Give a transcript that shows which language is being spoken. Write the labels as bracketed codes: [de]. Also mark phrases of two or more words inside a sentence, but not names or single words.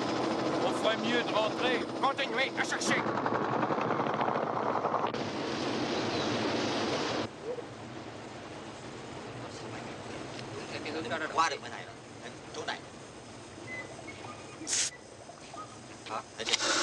[fr] On ferait mieux de rentrer. Continuez à chercher. [vi] Qua được bên này rồi. Đấy, chỗ này. Đó, để đi.